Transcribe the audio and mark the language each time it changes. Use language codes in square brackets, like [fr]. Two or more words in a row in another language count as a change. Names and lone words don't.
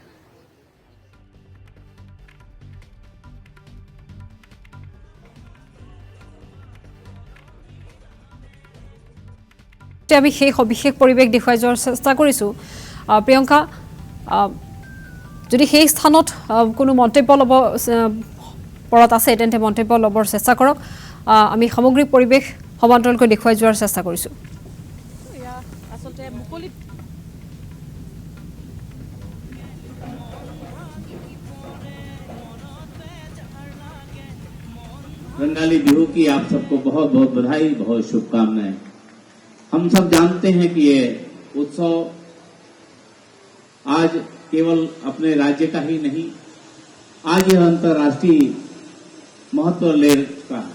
[as] আমি সেই সবিশেষ পৰিৱেশ দেখুৱাই যোৱাৰ চেষ্টা কৰিছোঁ। প্ৰিয়ংকা, যদি সেই স্থানত কোনো মন্তব্য ল'ব পৰত আছে তেন্তে মন্তব্য ল'বৰ চেষ্টা কৰক। আমি সামগ্ৰিক পৰিৱেশ সমান্তৰালকৈ দেখুৱাই যোৱাৰ চেষ্টা কৰিছোঁ। [hi] रंगाली बिहू की आप सबको बहुत बहुत बधाई, बहुत शुभकामनाएं। हम सब जानते हैं कि ये उत्सव आज केवल अपने राज्य का ही नहीं, आज यह अंतर्राष्ट्रीय महत्व ले चुका है।